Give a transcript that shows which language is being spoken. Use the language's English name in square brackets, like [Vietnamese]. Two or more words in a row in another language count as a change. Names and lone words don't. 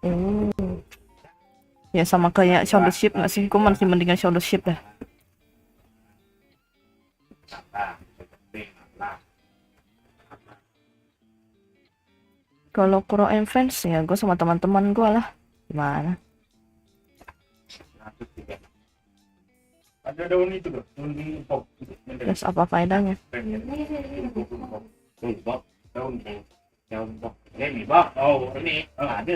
[Indonesian] Ya sama kayak Shaun the Sheep nggak sih? Gue masih mendingan Shaun the Sheep dah. Kalau Kuro and Friends ya gue sama teman-teman gue lah. Gimana? Ada daun itu loh, daun pop. Terus apa faedahnya? Daun pop. Remi bok. Oh ini ada.